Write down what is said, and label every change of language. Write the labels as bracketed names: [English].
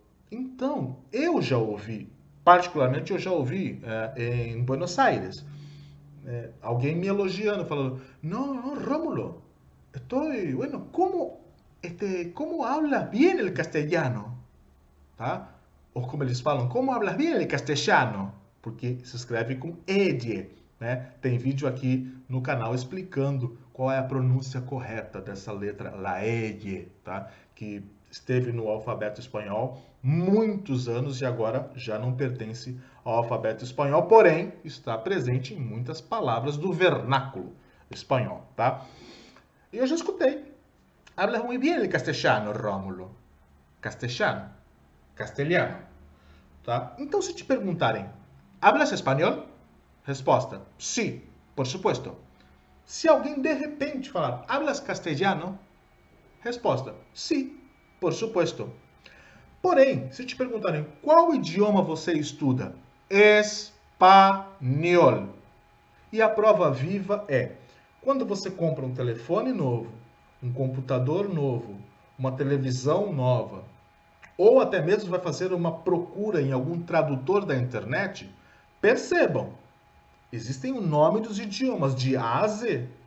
[Portuguese] Então, eu já ouvi, particularmente eu já ouvi em Buenos Aires, alguém me elogiando, falando, [Spanish] no, Rómulo, bueno, ¿cómo hablas bien el castellano? [Portuguese] Tá? Ou como eles falam, [Spanish] como hablas bien el castellano? [Portuguese] Porque se escreve com ed, né? Tem vídeo aqui no canal explicando qual é a pronúncia correta dessa letra, la ed, tá? Que esteve no alfabeto espanhol muitos anos e agora já não pertence ao alfabeto espanhol, porém está presente em muitas palavras do vernáculo espanhol, tá? E eu já escutei. [Spanish] Hablas muy bien el castellano, Rómulo. [Portuguese] Castellano. Castelhano, tá? Então, se te perguntarem, [Spanish] hablas espanhol? [Portuguese] Resposta, sim, [Spanish] por supuesto. [Portuguese] Se alguém de repente falar, [Spanish] hablas castellano? [Portuguese] Resposta, sim, [Spanish] por supuesto. [Portuguese] Porém, se te perguntarem, qual idioma você estuda? Espanhol. E a prova viva é, quando você compra um telefone novo, um computador novo, uma televisão nova, ou até mesmo vai fazer uma procura em algum tradutor da internet, percebam, existem o nome dos idiomas, de A a Z.